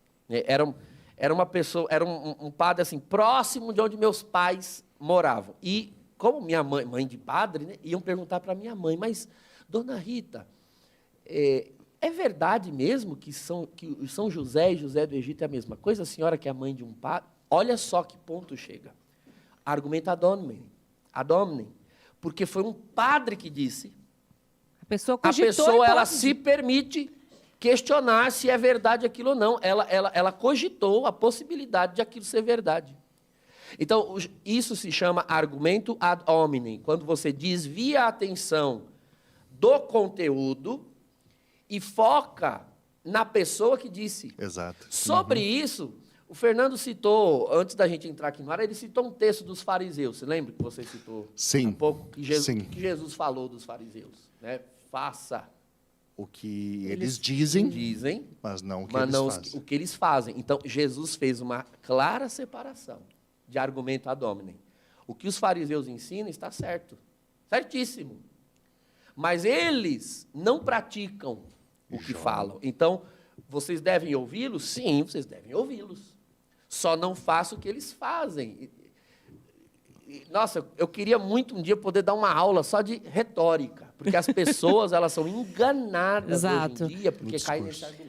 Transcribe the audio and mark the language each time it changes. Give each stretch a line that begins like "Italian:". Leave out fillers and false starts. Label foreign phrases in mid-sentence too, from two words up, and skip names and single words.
Portuguese: Era uma pessoa, era um padre assim, próximo de onde meus pais moravam. E como minha mãe de padre, né, iam perguntar para minha mãe, mas, dona Rita, é verdade mesmo que São José e José do Egito é a mesma coisa? A senhora que é a mãe de um padre? Olha só que ponto chega. Argumento
Latin: ad hominem.
Portuguese: Porque foi um padre que disse. A pessoa ela se permite questionar se é verdade aquilo ou não. Ela cogitou a possibilidade de aquilo ser verdade. Então, isso se chama argumento
Latin: ad hominem,
Portuguese: quando você desvia a atenção do conteúdo e foca na pessoa que disse. Exato. Sobre isso, o Fernando citou, antes da gente entrar aqui no ar, ele citou um texto dos fariseus. Você lembra que você citou Sim. um pouco? Que Jesus falou dos fariseus, né? Faça o que eles dizem, mas não o que eles fazem. O que eles fazem. Então, Jesus fez uma clara separação de argumento
Latin: ad hominem.
Portuguese: O que os fariseus ensinam está certo, certíssimo. Mas eles não praticam o que falam. Então, vocês devem ouvi-los? Sim, vocês devem ouvi-los. Só não façam o que eles fazem. Nossa, eu queria muito um dia poder dar uma aula só de retórica, porque as pessoas elas são enganadas hoje em dia, porque caem nesse argumento.